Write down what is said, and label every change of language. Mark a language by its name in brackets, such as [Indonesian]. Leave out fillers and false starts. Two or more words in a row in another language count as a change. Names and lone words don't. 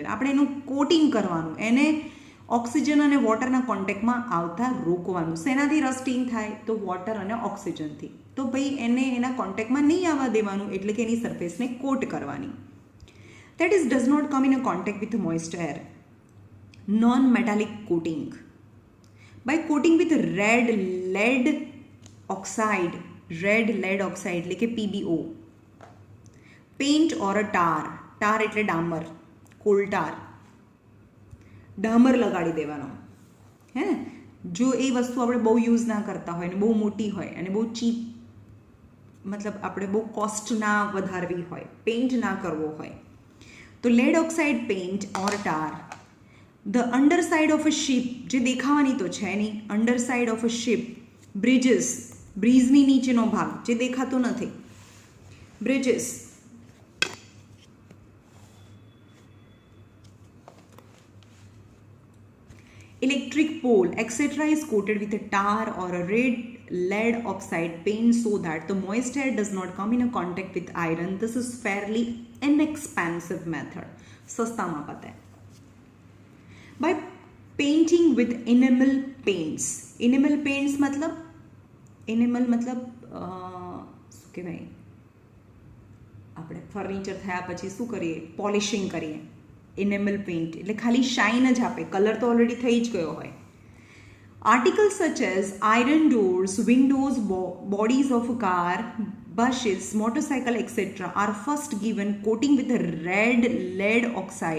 [Gujarati] આપણે એનું કોટિંગ કરવાનું, એને ઓક્સિજન અને વોટરના કોન્ટેક્ટમાં આવતા રોકવાનું. શેનાથી રસ્ટિંગ થાય? તો વોટર અને ઓક્સિજનથી. તો ભાઈ એને એના કોન્ટેક્ટમાં નહીં આવવા દેવાનું, એટલે કે એની સરફેસને કોટ કરવાની. [English] That is, does not come in a contact with the moist air. Non-metallic coating. By coating with red lead oxide [Gujarati] એટલે કે [English] PbO, paint or a tar [Gujarati] એટલે ડામર, કોલ ટાર, ડામર લગાડી દેવાનો. હે ને, જો એ વસ્તુ આપણે બહુ યુઝ ના કરતા હોય ને બહુ મોટી હોય અને બહુ ચીપ, મતલબ આપણે બહુ કોસ્ટ ના વધારવી હોય, પેઇન્ટ ના કરવો હોય, તો [English] lead oxide paint or tar. the under side of a ship, [Gujarati] જે દેખાવાની તો છે નહીં, [English] under side of a ship, bridges, [Gujarati] બ્રિજની નીચેનો ભાગ જે દેખાતો નથી, [English] બ્રિજીસ, electric pole, etc. is coated with a tar or a red lead oxide paint so that the moist air does not come in a contact with iron. This is fairly inexpensive method. [Gujarati] સસ્તામાં પતે. [English] By painting with enamel paints. Enamel paints [Gujarati] મતલબ શું કહેવાય, આપણે ફર્નિચર થયા પછી શું કરીએ? પોલિશિંગ કરીએ. [English] enamel paint [Gujarati] એટલે ખાલી શાઇન જ આપે, કલર તો ઓલરેડી થઈ જ ગયો હોય. [English] articles such as iron doors, windows, bodies of car, buses, motorcycle etcetera are first given coating with red lead oxide.